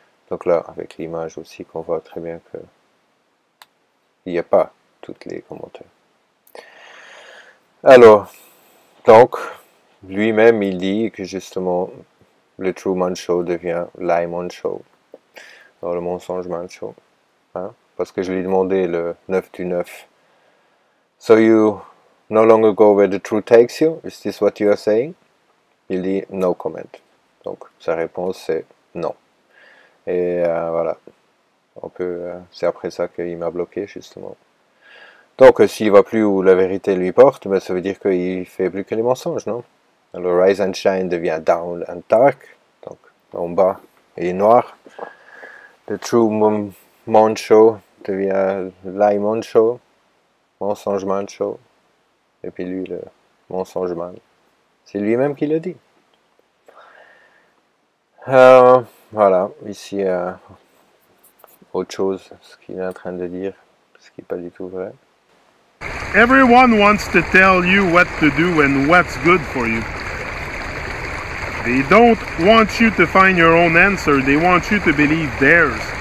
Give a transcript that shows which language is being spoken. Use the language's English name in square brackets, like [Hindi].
[French] Donc là, avec l'image aussi, qu'on voit très bien que il n'y a pas tous les commentaires. Alors, donc, lui-même, il dit que justement, le Truman Show devient Lyman Show. Alors, le Mensonge Man Show. Hein? Parce que je lui ai demandé le 9 du 9. [English] So you no longer go where the truth takes you? Is this what you are saying? [French] Il dit [English] no comment. [French] Donc sa réponse c'est non. Et voilà. C'est après ça qu'il m'a bloqué justement. Donc s'il va plus où la vérité lui porte, ben, ça veut dire qu'il fait plus que les mensonges, non? Alors Rise and Shine devient Down and Dark. Donc en bas il est noir. The True Man Show devient Lyman Show, Mensonge Man Show, et puis lui le Mensonge Man. C'est lui-même qui l'a dit. Voilà, ici autre chose, ce qu'il est en train de dire, ce qui n'est pas du tout vrai. [English] Everyone wants to tell you what to do and what's good for you. They don't want you to find your own answer, they want you to believe theirs.